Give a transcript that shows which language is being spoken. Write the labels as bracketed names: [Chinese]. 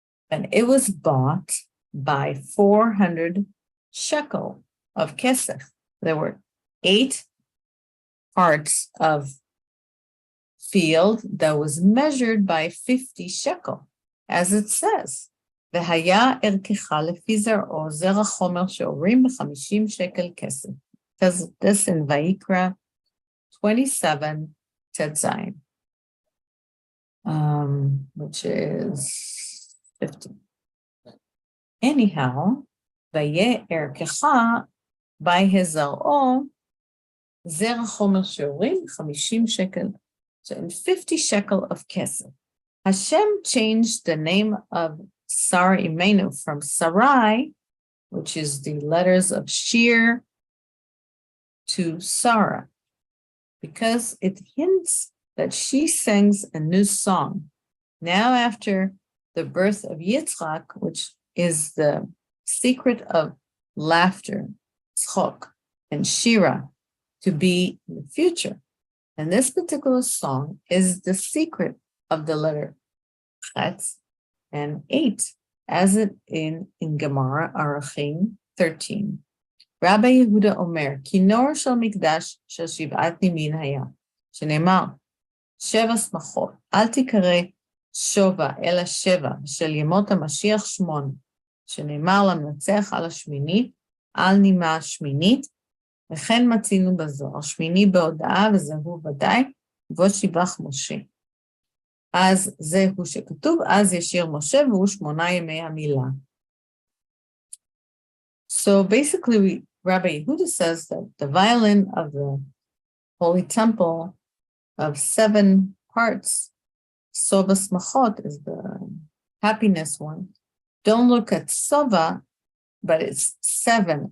[English] And it was bought by 400 shekel of Kislev. There were 8 parts of field that was measured by 50 shekel, as it says. [Hebrew] והיה ערכך לפי זרעו, זרע חומר שאורים ב50 שקל כסף. [English] Says this in Vayikra 27 Tetzayin, which is 50. Anyhow, [Hebrew] vayeh ערכך [English] by his [Hebrew] זרעו, זרע חומר שאורים 50 שקל. [English] So in 50 shekel of kesef, Hashem changed the name of Sarah Imenu from Sarai, which is the letters of Shir, to Sarah, because it hints that she sings a new song. Now after the birth of Yitzchak, which is the secret of laughter, tzchok, and shira, to be in the future. And this particular song is the secret of the letter Chet, and 8, as it in Gemara Arachim 13. [Hebrew] Rabbi Yehuda Omer, Kinor shel mikdash shel shiv'at nimin haya, שנאמר, 7 שמחות, אל תקרא שובע, אלא 7, של ימות המשיח 8, שנאמר למנצח על השמינית, על נימה השמינית, וכן מצינו בזוהר, שמיני בהודעה, וזהו ודאי, ובו שיבח משה. אז זהו שכתוב, אז ישיר משה, והוא 8 ימי המילה. [English] So basically, Rabbi Yehuda says that the violin of the Holy Temple of 7 parts, Sova Smachot is the happiness one. Don't look at Sova, but it's 7.